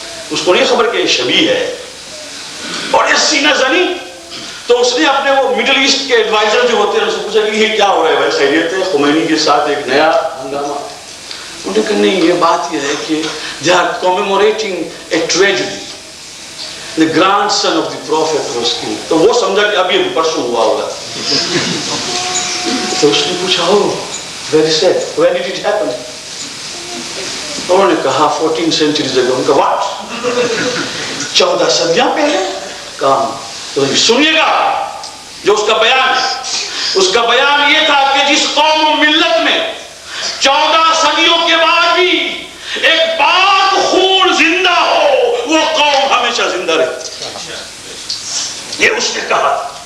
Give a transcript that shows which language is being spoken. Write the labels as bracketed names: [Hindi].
[Urdu] اس کو نہیں خبر کہ یہ شبیہ ہے اور یہ سینہ زنی. تو اس نے اپنے وہ مڈل ایسٹ کے ایڈوائزر جو ہوتے ہیں ان سے پوچھا کہ یہ کیا ہو رہا ہے بھائی, خیریت ہے؟ خمینی کے ساتھ ایک نیا ہنگامہ. انہوں نے کہا نہیں, یہ بات یہ ہے کہ [English] they are commemorating a tragedy. The grandson of the prophet was killed. [Urdu] تو وہ سمجھا کہ ابھی پرسوں ہوا ہوگا. تو اس نے پوچھا [English] oh very sad, when did it happen? [Urdu] انہوں نے کہا 14 [English] centuries ago. [Urdu] ان کا what 14 صدیاں پہلے. کہا تو سنیے گا جو اس کا بیان ہے. اس کا بیان یہ تھا کہ جس قوم و ملت میں 14 صدیوں کے بعد بھی ایک پاک خون زندہ ہو, وہ قوم ہمیشہ زندہ رہتی. یہ اس نے کہا.